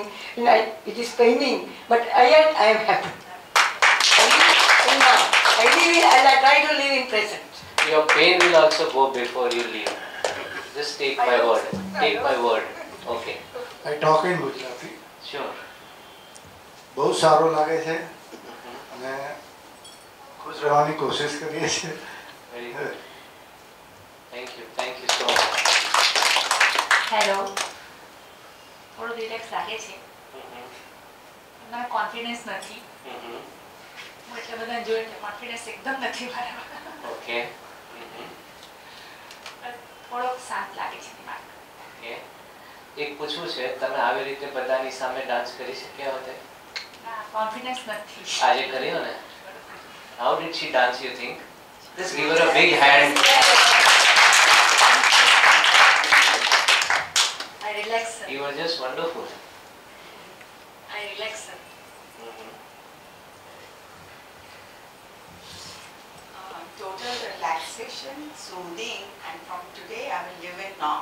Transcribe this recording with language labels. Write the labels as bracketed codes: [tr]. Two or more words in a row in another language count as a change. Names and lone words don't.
[en] It is paining, but yet I am happy. I try to live in present. Your pain will also go before you leave. Just take my word. Take my word. Okay. I talk in Gujarati. Sure. [gu] બહુ સારું લાગે છે અને ખુશ રહેવાની કોશિશ કરીએ છીએ. [en] Very good. Thank you so much. [gu] હેલો, થોડું રિલેક્સ લાગે છે. મને કોન્ફિડન્સ નથી. હું એટલે બધા જોઈને કોન્ફિડન્સ એકદમ નથી મારામાં. Okay. થોડોક શાંત લાગે છે દિમાગ. Okay. એક પૂછવું છે, તમે આવી રીતે બધાની સામે ડાન્સ કરી શક્યા હોતે? ના, કોન્ફિડન્સ નથી. આજે કર્યો ને? [en] How did she dance, you think? Just give her a big hand. I relax. You were just wonderful. I relax. Total relaxation, soothing, and from today I will live it now.